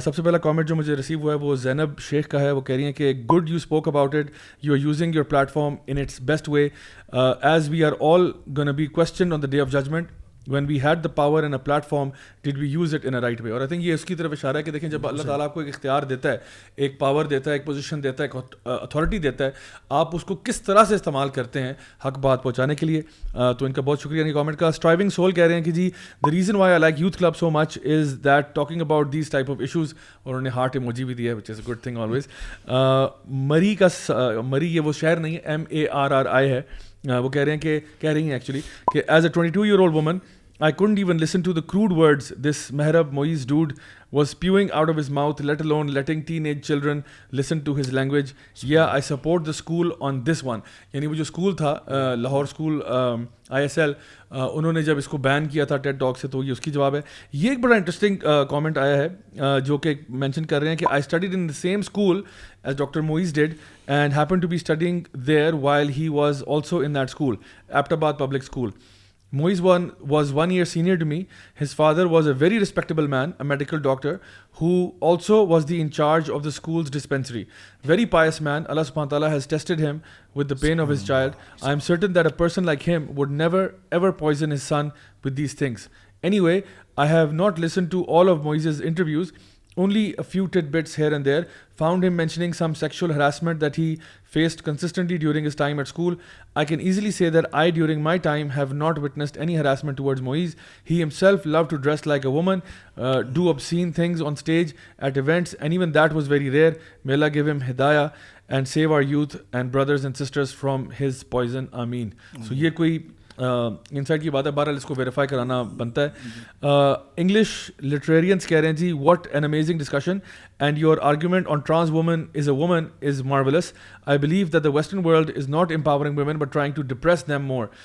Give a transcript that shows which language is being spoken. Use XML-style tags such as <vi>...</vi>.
<ur>سب سے پہلا کامنٹ جو مجھے ریسیو ہوا ہے وہ زینب شیخ کا ہے. وہ کہہ رہی ہیں کہ</ur> <en>Good you spoke about it, you are using your platform in its best way, as we are all gonna be questioned on the day of judgment. when we had the power and a platform, did we use it in a right way.</en> <ur>اور</ur> <en>I think</en> <ur>یہ اس کی طرف اشارہ ہے کہ دیکھیں جب اللہ تعالیٰ آپ کو ایک اختیار دیتا ہے, ایک پاور دیتا ہے, ایک پوزیشن دیتا ہے, ایک اتھارٹی دیتا ہے, آپ اس کو کس طرح سے استعمال کرتے ہیں حق بات پہنچانے کے لیے. تو ان کا بہت شکریہ نہیں کامنٹ کا.</ur> <en>Striving Soul</en> <ur>کہہ رہے ہیں کہ جی</ur> <en>the reason why I like youth club so much is that talking about these type of issues,</en> <ur>اور انہوں نے ہارٹ ایموجی بھی دیا ہے</ur> <en>which is a good thing always.</en> <ur>مری کا مری یہ وہ شہر نہیں ہے, MARRI ہے. وہ کہہ رہی ہیں ایکچولی کہ</ur> <en>As a 22-year-old woman I couldn't even listen to the crude words this Mehrab Moiz dude was spewing out of his mouth, let alone letting teenage children listen to his language. Yeah, I support the school on this one.</en> <ur>یعنی وہ جو school تھا Lahore school ISL, انہوں نے جب اس کو بین کیا تھا ٹیڈ ٹاک سے, تو یہ اس کی جواب ہے. یہ ایک بڑا انٹرسٹنگ کامنٹ آیا ہے جو کہ مینشن کر رہے ہیں کہ</ur> <en>I studied in the same school as Dr. Moiz did and happened to be studying there while he was also in that school, Aptabad Public School. Moiz was 1 year senior to me. His father was a very respectable man, a medical doctor, who also was the in charge of the school's dispensary. Very pious man. Allah subhanahu wa ta'ala has tested him with the pain of his child. I am certain that a person like him would never ever poison his son with these things. Anyway, I have not listened to all of Moiz's interviews only a few tidbits here and there. Found him mentioning some sexual harassment that he faced consistently during his time at school. I can easily say that I, during my time, have not witnessed any harassment towards Moeez. He himself loved to dress like a woman, do obscene things on stage at events, and even that was very rare. May Allah give him hidayah and save our youth and brothers and sisters from his poison. Ameen.</en> <ur>So یہ کوئی insight کی بات ہے, بہرحال اس کو verify کرانا بنتا ہے.</ur> <en>English Literarians</en> <ur>کہہ رہے ہیں جی,</ur> <en>What an amazing discussion and your argument on trans woman is a woman is marvellous. I believe that the western world is not empowering women but trying to depress them more.</en>